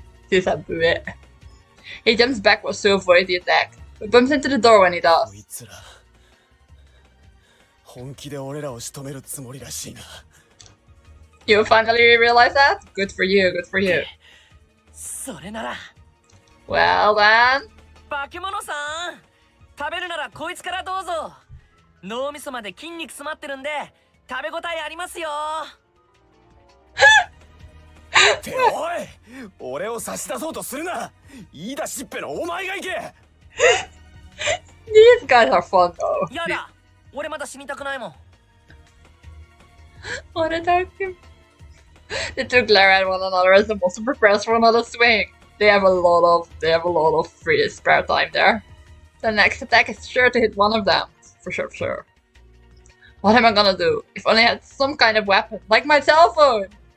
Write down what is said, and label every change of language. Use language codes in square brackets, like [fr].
[en] He said bleh. He jumps backwards to avoid the attack, but bumps into the door when he [ja] こ [en] does. [ja] いつら本気で俺らを仕留めるつもりらしいな。 [en] You finally realize that? Good for you, good for you. [ja] それなら。 [en] Well then. [ja] 化け物さん、食べるならこいつからどうぞ。脳みそまで筋肉詰まってるんで食べ応えありますよ。っておい、俺を差し出そうとするな。言い出しっぺのお前が行け。 [en] These guys are fun though. [ja] やだ、俺まだ死にたくないもん。 [en] What a dark game. The 2 glare at one another as the monster prepares for another swing. They have a lot of free spare time there. The next attack is sure to hit one of them. For sure. What am I gonna do? If only I had some kind of weapon, like my cell phone!